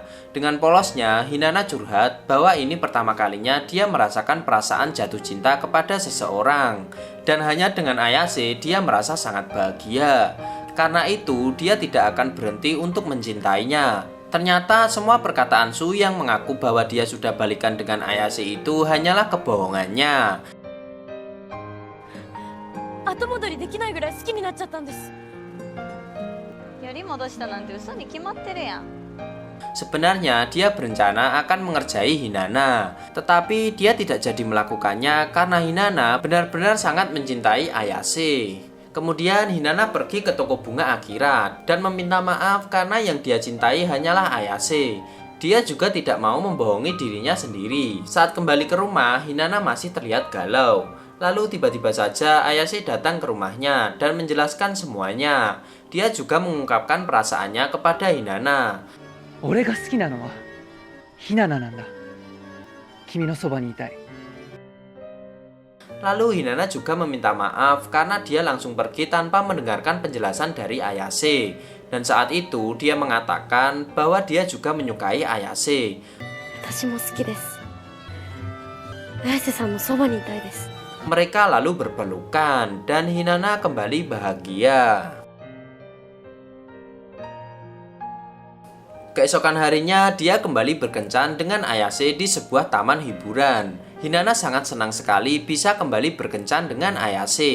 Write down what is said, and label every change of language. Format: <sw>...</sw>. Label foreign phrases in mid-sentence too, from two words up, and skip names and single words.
<id>Dengan polosnya, Hinata curhat bahwa ini pertama kalinya dia merasakan perasaan jatuh cinta kepada seseorang. Dan hanya dengan Ayase dia merasa sangat bahagia. Karena itu, dia tidak akan berhenti untuk mencintainya. Ternyata semua perkataan Su yang mengaku bahwa dia sudah balikan dengan Ayase itu hanyalah kebohongannya.</id> <ja>後戻りできないぐらい好きになっちゃったんです。より戻したなんて嘘に決まってるやん。</ja> <id>Sebenarnya dia berencana akan mengerjai Hinata, tetapi dia tidak jadi melakukannya karena Hinata benar-benar sangat mencintai Ayase. Kemudian Hinata pergi ke toko bunga Akira dan meminta maaf karena yang dia cintai hanyalah Ayase. Dia juga tidak mau membohongi dirinya sendiri. Saat kembali ke rumah, Hinata masih terlihat galau. Lalu tiba-tiba saja Ayase datang ke rumahnya dan menjelaskan semuanya. Dia juga mengungkapkan perasaannya kepada Hinata.</id> <ja>俺が好きなのはひななんだ君のそばにいたい</ja> <id>Lalu Hinata juga meminta maaf karena dia langsung pergi tanpa mendengarkan penjelasan dari Ayase. Dan saat itu dia mengatakan bahwa dia juga menyukai Ayase.</id> <ja>私も好きです。綾瀬さんのそばにいたいです。</ja> <id>Mereka lalu berpelukan dan Hinata kembali bahagia. Keesokan harinya dia kembali berkencan dengan Ayase di sebuah taman hiburan. Hinata sangat senang sekali bisa kembali berkencan dengan Ayase.</id>